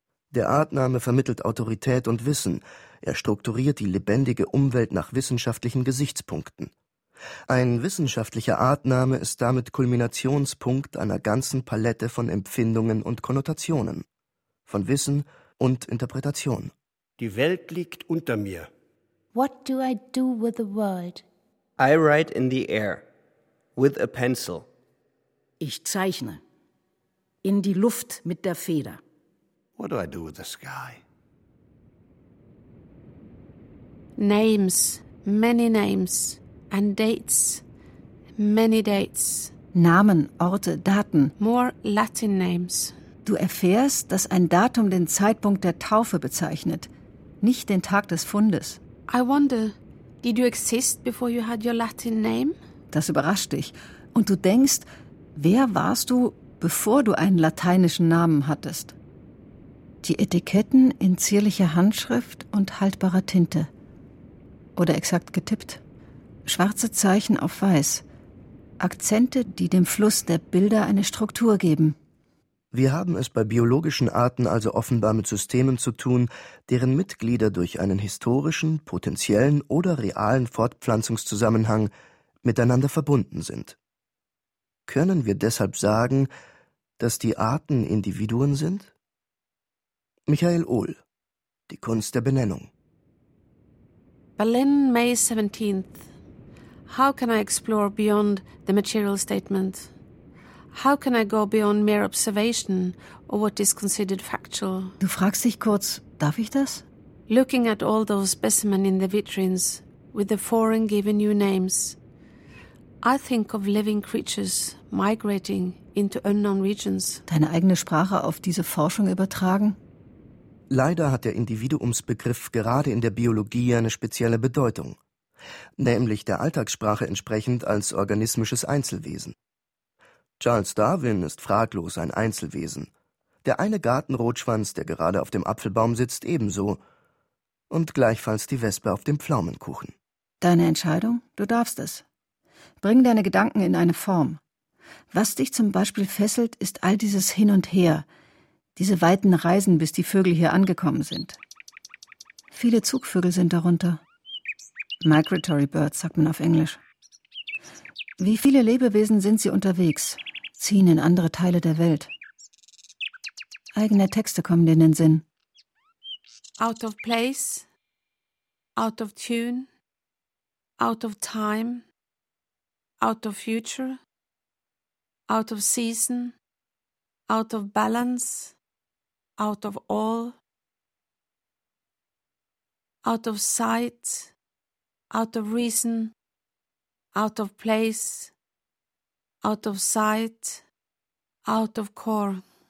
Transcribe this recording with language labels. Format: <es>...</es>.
<de>Der Artname vermittelt Autorität und Wissen, er strukturiert die lebendige Umwelt nach wissenschaftlichen Gesichtspunkten. Ein wissenschaftlicher Artname ist damit Kulminationspunkt einer ganzen Palette von Empfindungen und Konnotationen, von Wissen und Interpretation. Die Welt liegt unter mir.</de> <en>What do I do with the world? I write in the air, with a pencil.</en> <de>Ich zeichne, in die Luft mit der Feder.</de> <en>What do I do with the sky? Names, many names. And dates, many dates.</en> <de>Namen, Orte, Daten.</de> <en>More Latin names.</en> <de>Du erfährst, dass ein Datum den Zeitpunkt der Taufe bezeichnet, nicht den Tag des Fundes.</de> <en>I wonder, did you exist before you had your Latin name?</en> <de>Das überrascht dich. Und du denkst, wer warst du, bevor du einen lateinischen Namen hattest? Die Etiketten in zierlicher Handschrift und haltbarer Tinte. Oder exakt getippt. Schwarze Zeichen auf weiß. Akzente, die dem Fluss der Bilder eine Struktur geben. Wir haben es bei biologischen Arten also offenbar mit Systemen zu tun, deren Mitglieder durch einen historischen, potenziellen oder realen Fortpflanzungszusammenhang miteinander verbunden sind. Können wir deshalb sagen, dass die Arten Individuen sind? Michael Ohl, Die Kunst der Benennung.</de> <en>Berlin, May 17th. How can I explore beyond the material statement? How can I go beyond mere observation or what is considered factual?</en> <de>Du fragst dich kurz, darf ich das?</de> <en>Looking at all those specimens in the vitrines with the foreign given you names, I think of living creatures migrating into unknown regions.</en> <de>Deine eigene Sprache auf diese Forschung übertragen? Leider hat der Individuumsbegriff gerade in der Biologie eine spezielle Bedeutung. Nämlich der Alltagssprache entsprechend als organismisches Einzelwesen. Charles Darwin ist fraglos ein Einzelwesen. Der eine Gartenrotschwanz, der gerade auf dem Apfelbaum sitzt, ebenso. Und gleichfalls die Wespe auf dem Pflaumenkuchen. Deine Entscheidung? Du darfst es. Bring deine Gedanken in eine Form. Was dich zum Beispiel fesselt, ist all dieses Hin und Her. Diese weiten Reisen, bis die Vögel hier angekommen sind. Viele Zugvögel sind darunter. Migratory Birds, sagt man auf Englisch. Wie viele Lebewesen sind sie unterwegs, ziehen in andere Teile der Welt? Eigene Texte kommen dir in den Sinn.</de> <en>Out of place, out of tune, out of time, out of future, out of season, out of balance, out of all, out of sight, out of reason, out of place, out of sight, out of core.</en>